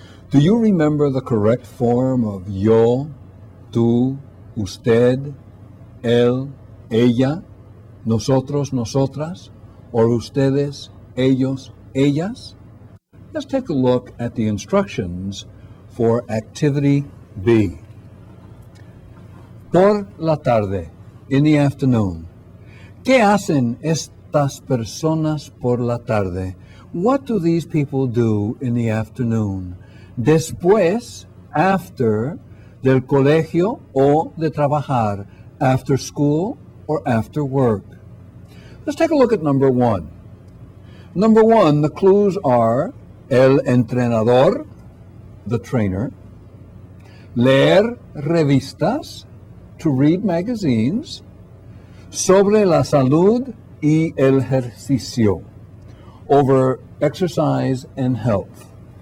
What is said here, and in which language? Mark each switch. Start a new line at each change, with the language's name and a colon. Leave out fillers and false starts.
English: Do you remember the correct form of yo, tú, usted, él, ella, nosotros, nosotras, or ustedes, ellos, ellas? Let's take a look at the instructions for Activity B.
Spanish: Por la tarde,
English: in the afternoon.
Spanish: ¿Qué hacen estas personas por la tarde?
English: What do these people do in the afternoon? Después, after,
Spanish: del colegio o de trabajar,
English: after school or after work. Let's take a look at number 1. Number 1, the clues are
Spanish: el entrenador,
English: the trainer,
Spanish: leer revistas,
English: to read magazines,
Spanish: sobre la salud y el ejercicio,
English: over exercise and health.